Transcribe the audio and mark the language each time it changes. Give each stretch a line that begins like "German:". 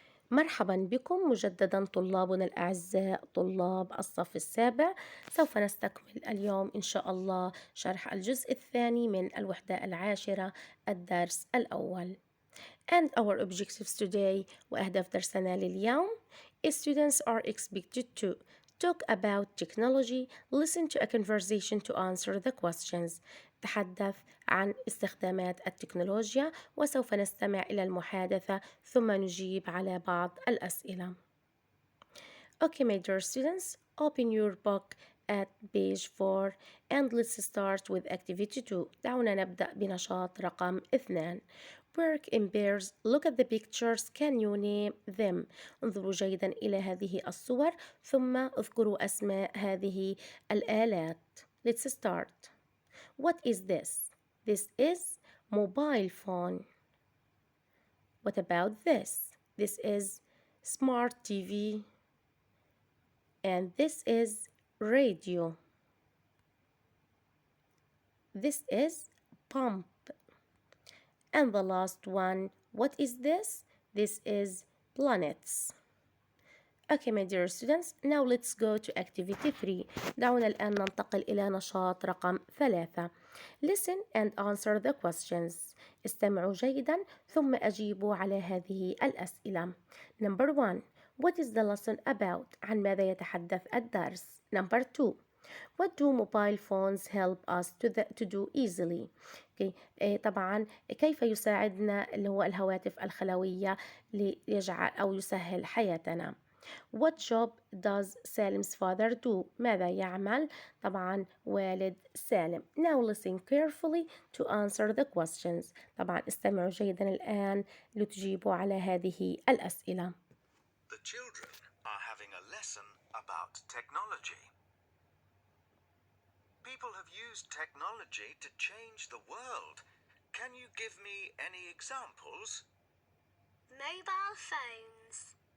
Arabic: مرحبا بكم مجددا طلابنا الأعزاء طلاب الصف السابع. سوف نستكمل اليوم إن شاء الله شرح الجزء الثاني من الوحدة العاشرة الدرس الأول.
English: And our objectives today
Arabic: وأهداف درسنا لليوم.
English: Students are expected to talk about technology, listen to a conversation to answer the questions.
Arabic: تحدث عن استخدامات التكنولوجيا وسوف نستمع إلى المحادثة ثم نجيب على بعض الأسئلة.
English: Okay, my dear students, open your book at page 4 and let's start with activity 2.
Arabic: دعونا نبدأ بنشاط رقم 2.
English: Work in pairs. Look at the pictures. Can you name them?
Arabic: انظروا جيدا إلى هذه الصور ثم اذكروا أسماء هذه الآلات.
English: Let's start. What is this? This is mobile phone. What about this? This is smart TV. And this is radio. This is pump. And the last one, what is this? This is planets. Okay, my dear students, now let's go to activity 3.
Arabic: دعونا الآن ننتقل إلى نشاط رقم 3.
English: Listen and answer the questions.
Arabic: استمعوا جيدا ثم أجيبوا على هذه الأسئلة.
English: Number 1. What is the lesson about?
Arabic: عن ماذا يتحدث الدرس؟
English: Number 2. What do mobile phones help us to do easily? Okay.
Arabic: طبعا كيف يساعدنا اللي هو الهواتف الخلوية ليجعل أو يسهل حياتنا.
English: What job does Salim's father do?
Arabic: ماذا يعمل؟ طبعا والد سالم.
English: Now listen carefully to answer the questions.
Arabic: طبعا استمعوا جيدا الآن لتجيبوا على هذه الأسئلة.
English: The children are having a lesson about technology. People have used technology to change the world. Can you give me any examples? Mobile phones.